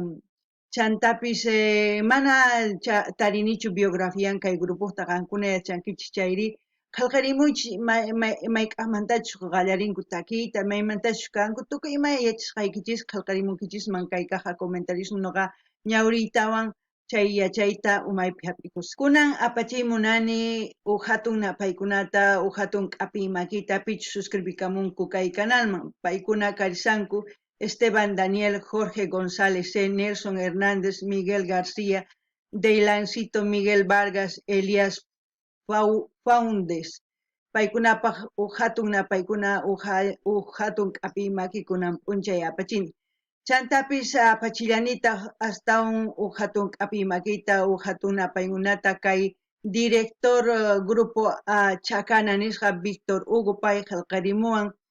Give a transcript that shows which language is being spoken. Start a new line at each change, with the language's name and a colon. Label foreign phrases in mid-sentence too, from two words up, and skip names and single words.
Quechua: Chantapis mana tarinichu biografian kay grupota qankuna yachankichis chayri qillqarimuychis mayk'aqmantachu qallarinku takiyta maymantachu kanku tukuy imaya yachasqaykichis qillqarimunkichis mankaykaqa comentarismo noqa ñawriytawan chay yachayta umaypi hap'ikus. Kunan apachiymunani hatun napaykunata hatun k'api makita pichu suscribikamunku kay canalman. Paykuna karisanku Esteban Daniel, Jorge González C., Nelson Hernández, Miguel García, Deylancito Miguel Vargas, Elías Faundes. Paykunapaq hatun paykuna hatun k'api makikunan p'unchay apachini. Chantapis apachillanita hasta hatun k'api makita hatun napaykunata kay director grupo Chacana nisqa Víctor Hugo pay qillqarimuwan